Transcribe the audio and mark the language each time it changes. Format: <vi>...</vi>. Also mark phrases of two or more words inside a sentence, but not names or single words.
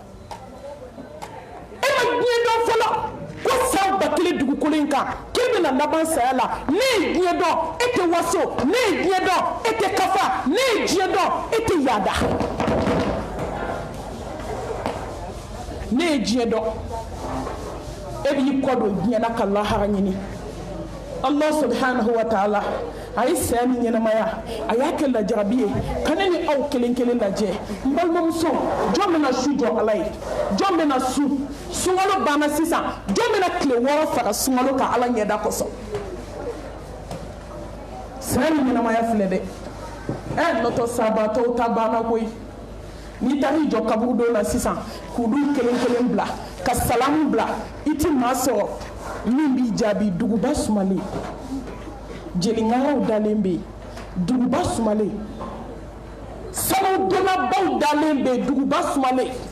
<bm>e ma diɲɛ dɔn fɔlɔ ko san ba kelen dugukolo in kan k'i bɛna laban saya la ne ye diɲɛ dɔn e tɛ waso ne ye diɲɛ dɔn e tɛ kafa ne ye diɲɛ dɔn e tɛ yaada ne ye diɲɛ dɔn e b'i kɔ don diɲɛ na ka lahara ɲini</bm> <ar>الله سبحانه وتعالى</ar> <bm>a ye saya ni ɲɛnamaya a y'a kɛ lajarabi ye ka ne ni aw kelen kelen lajɛ n balimamuso jɔn bɛna su jɔ ala ye jɔn bɛna su sunkalo banna sisan jɔn bɛna tile 6 faga sunkalo ka ala ɲɛda kosɔn saya ni ɲɛnamaya filɛ dɛ nɔtɔ sabatɔw ta banna koyi n'i taar'i jɔ kaburudon na sisan k'u du kelen kelen bila ka salamu bila i ti maa sɔrɔ min b'i jaabi duguba sumalen jeliŋaraw dalen bɛ yen duguba sumalen sanu donnabaw dalen bɛ yen duguba sumalen</bm>